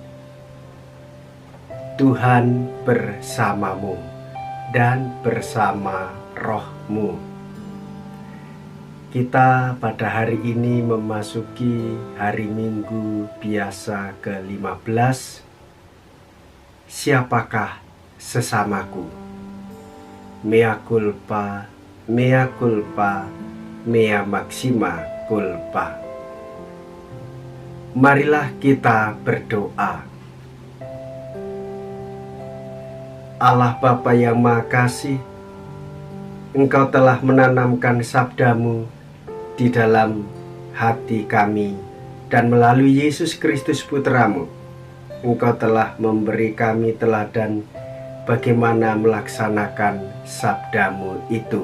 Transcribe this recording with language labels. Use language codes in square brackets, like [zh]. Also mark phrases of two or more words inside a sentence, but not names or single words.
[id] Tuhan bersamamu dan bersama rohmu. Kita pada hari ini memasuki hari Minggu biasa ke-15. Siapakah sesamaku? [la] Mea culpa, mea culpa, mea maxima culpa. [id] Marilah kita berdoa. Allah Bapa yang Maha Kasih, Engkau telah menanamkan sabdamu di dalam hati kami, dan melalui Yesus Kristus Putramu, Engkau telah memberi kami teladan bagaimana melaksanakan sabdamu itu.